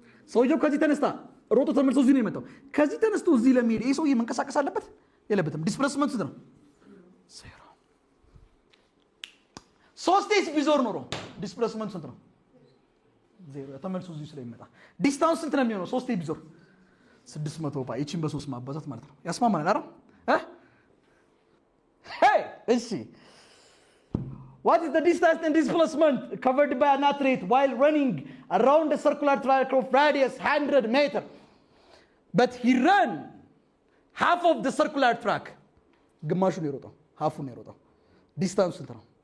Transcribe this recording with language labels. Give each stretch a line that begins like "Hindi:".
Amharic: ሰውየው ከዚህ ተነስታ ሮጦ ተመልሶ እዚህ ነው የመጣው። ከዚህ ተነስቶ እዚህ ለመሄድ ይሄ ሰውዬ መንቀሳቀስ አለበት የለበትም? ዲስፕሌስመንት ስንት ነው? 0። ሶስቴስ ቢዞር ኖሮ ዲስፕሌስመንት ስንት ነው? ዜሮ። ተመልሶ እዚህ ስለሚመጣ ዲስታንስ ስንት ነው የሚሆነው? ሶስቴ ቢዞር 600 ፓይ። እቺን በ3 ማባዛት ማለት ነው። ያስማማናል አይደል?
English: Hey, let's see. What is the distance and displacement covered by an athlete while running around a circular track of radius 100 meters? But he ran half of the circular track.
Amharic: ግማሹን የሮጠው half-ን የሮጠው ዲስታንስ ስንት ነው?